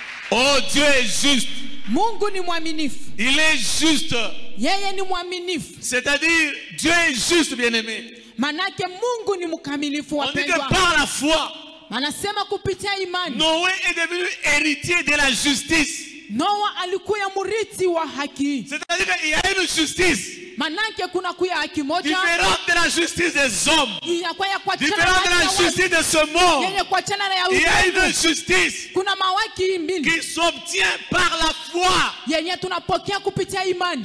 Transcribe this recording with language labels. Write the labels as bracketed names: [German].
[French] Oh, Dieu est juste. [Swahili] Mungu ni mwaminifu. [French] Il est juste. [Swahili] Yeye ni mwaminifu. [French] C'est-à-dire Dieu est juste, bien-aimé. [Swahili] Manake Mungu ni mkamilifu wapendwa. [French] On dit que par la foi, [Swahili] anasema kupitia imani, [French] Noé est devenu héritier de la justice. [Swahili] Noa alikuwa murithi wa haki. [French] C'est-à-dire qu'il y a une justice. [Swahili] Manake kuna kuya haki moja. [French] Différente de la justice des hommes. Différente de la justice de ce monde. Il y a une justice [Swahili] kuna mawaki mbili [French] qui s'obtient par la foi. [Swahili] Yenye tunapokea kupitia imani.